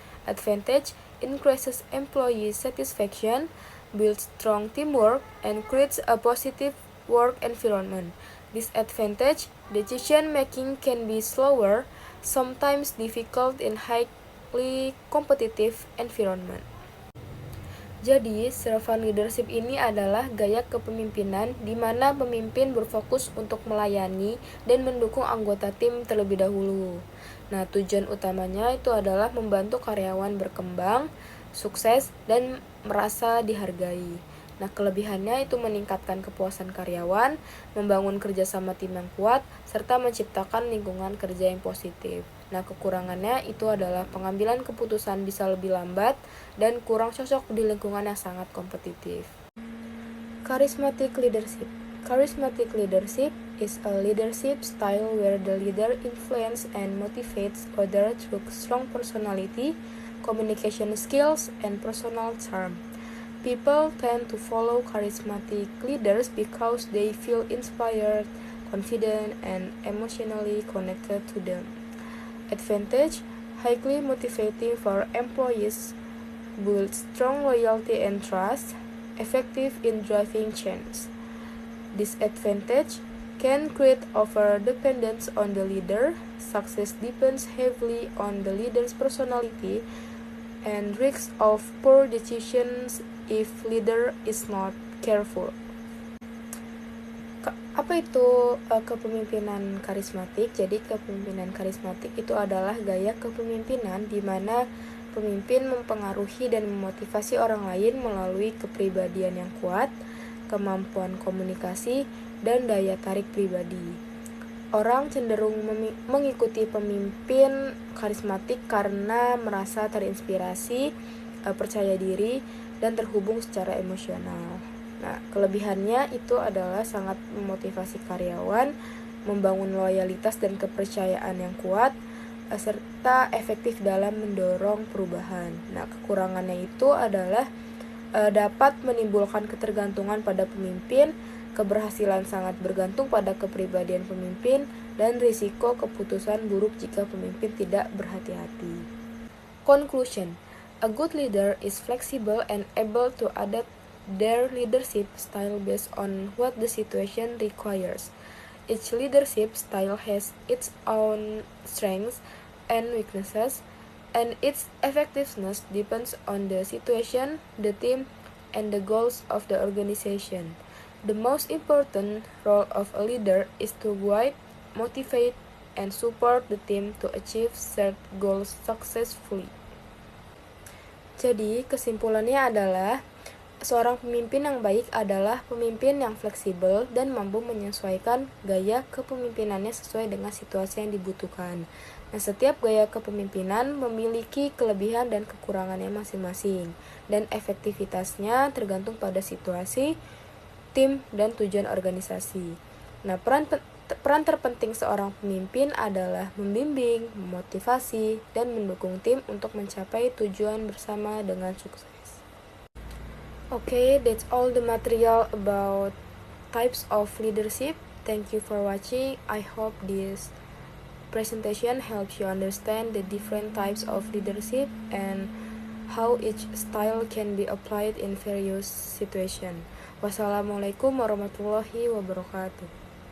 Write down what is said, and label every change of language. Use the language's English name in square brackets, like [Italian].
[English] Advantage: increases employee satisfaction, builds strong teamwork, and creates a positive work environment. Disadvantage: decision making can be slower, sometimes difficult in highly competitive environment. [Indonesian] Jadi, servant leadership ini adalah gaya kepemimpinan di mana pemimpin berfokus untuk melayani dan mendukung anggota tim terlebih dahulu. Nah, tujuan utamanya itu adalah membantu karyawan berkembang, sukses, dan merasa dihargai. Nah, kelebihannya itu meningkatkan kepuasan karyawan, membangun kerjasama tim yang kuat, serta menciptakan lingkungan kerja yang positif. Nah, kekurangannya itu adalah pengambilan keputusan bisa lebih lambat dan kurang cocok di lingkungan yang sangat kompetitif. [English] Charismatic leadership. Charismatic leadership is a leadership style where the leader influences and motivates others through strong personality, communication skills, and personal charm. People tend to follow charismatic leaders because they feel inspired, confident, and emotionally connected to them. Advantage: highly motivating for employees, builds strong loyalty and trust, effective in driving change. Disadvantage: can create over-dependence on the leader, success depends heavily on the leader's personality, and risks of poor decisions if leader is not careful. [Indonesian] Apa itu kepemimpinan karismatik? Jadi kepemimpinan karismatik itu adalah gaya kepemimpinan di mana pemimpin mempengaruhi dan memotivasi orang lain melalui kepribadian yang kuat, kemampuan komunikasi, dan daya tarik pribadi. Orang cenderung mengikuti pemimpin karismatik karena merasa terinspirasi, percaya diri, dan terhubung secara emosional. Nah, kelebihannya itu adalah sangat memotivasi karyawan, membangun loyalitas dan kepercayaan yang kuat, serta efektif dalam mendorong perubahan. Nah, kekurangannya itu adalah dapat menimbulkan ketergantungan pada pemimpin, keberhasilan sangat bergantung pada kepribadian pemimpin, dan risiko keputusan buruk jika pemimpin tidak berhati-hati. [English] Conclusion: a good leader is flexible and able to adapt their leadership style based on what the situation requires. Each leadership style has its own strengths and weaknesses, and its effectiveness depends on the situation, the team, and the goals of the organization. The most important role of a leader is to guide, motivate, and support the team to achieve set goals successfully. [Indonesian] Jadi, kesimpulannya adalah seorang pemimpin yang baik adalah pemimpin yang fleksibel dan mampu menyesuaikan gaya kepemimpinannya sesuai dengan situasi yang dibutuhkan. Nah, setiap gaya kepemimpinan memiliki kelebihan dan kekurangannya masing-masing, dan efektivitasnya tergantung pada situasi, tim, dan tujuan organisasi. Nah, peran terpenting seorang pemimpin adalah membimbing, memotivasi, dan mendukung tim untuk mencapai tujuan bersama dengan sukses. [English] Okay, that's all the material about types of leadership. Thank you for watching. I hope this presentation helps you understand the different types of leadership and how each style can be applied in various situations. [Arabic] Wassalamualaikum warahmatullahi wabarakatuh.